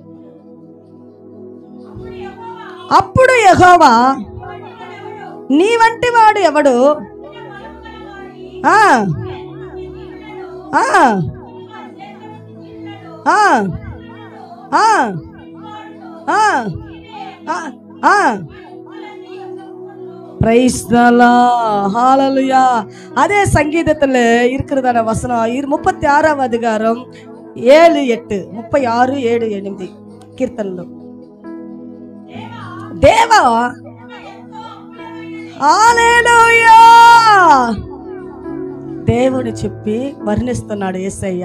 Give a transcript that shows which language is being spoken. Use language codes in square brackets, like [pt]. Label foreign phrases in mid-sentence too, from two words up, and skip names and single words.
[te] అప్పుడు యెహోవా నీ వంటి వాడు ఎవడు, ప్రైజ్ ది లార్డ్. హల్లెలూయా. [ta] அதே சங்கீதத்துல இருக்கிறதான வசனம் [te] 36వ అధికారం 7-8 36-7-8 కీర్తనలో దేవా హల్లెలూయా దేవుని చెప్పి వర్ణిస్తున్నాడు యేసయ్య.